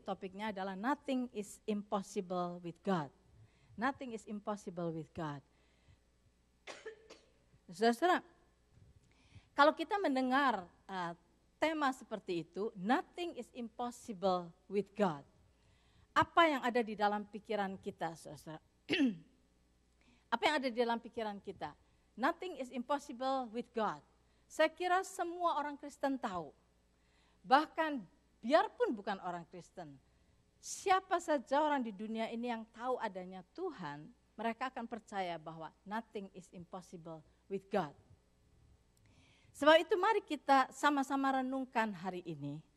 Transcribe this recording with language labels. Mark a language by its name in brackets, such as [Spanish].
[Indonesian] Topiknya adalah [English] nothing is impossible with God. Nothing is impossible with God. [Indonesian] Saudara, kalau kita mendengar tema seperti itu, [English] nothing is impossible with God. [Indonesian] Apa yang ada di dalam pikiran kita, saudara? Apa yang ada di dalam pikiran kita? [English] Nothing is impossible with God. [Indonesian] Saya kira semua orang Kristen tahu. Bahkan biarpun bukan orang Kristen, siapa saja orang di dunia ini yang tahu adanya Tuhan, mereka akan percaya bahwa [English] nothing is impossible with God. [Indonesian] Sebab itu mari kita sama-sama renungkan hari ini.